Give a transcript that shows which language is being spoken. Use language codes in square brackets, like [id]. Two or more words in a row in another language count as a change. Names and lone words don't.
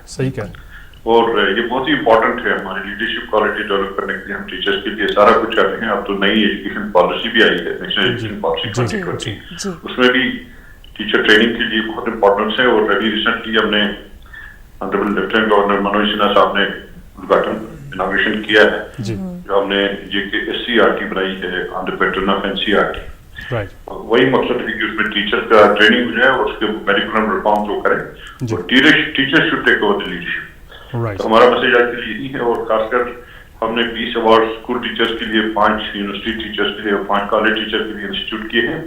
[ur] صحیح کہا. اور یہ بہت ہی امپورٹنٹ ہے ہماری [en] leadership quality develop [ur] کرنے کے لیے. ہم ٹیچرز کے لیے سارا کچھ کر رہے ہیں. اب تو نئی [en] education policy [ur] بھی آئی ہے, نیشنل ایجوکیشن پالیسی 2020, اس میں بھی [en] teacher training [ur] کے لیے بہت امپورٹنس ہے. اور ابھی ریسنٹلی ہم نے [en] Honourable Lieutenant Governor [ur] منوج سنہا صاحب نے ادھاٹن اناگریشن کیا ہے, جو ہم نے JKSCRT بنائی ہے [en] on the pattern of [ur] NCERT. وہی مقصد ہے کہ اس میں ٹیچر کا ٹریننگ ہو جائے اور اس کے [en] curriculum reform [ur] جو کریں, اور [en] teacher should take over the leadership. [ur] تو ہمارا میسج آج کے لیے یہی ہے. اور خاص کر ہم نے 20 [en] award school teachers [ur] کے لیے, 5 [en] university teachers [ur] کے لیے اور 5 [en] college teacher [ur] کے لیے انسٹیٹیوٹ کیے ہیں.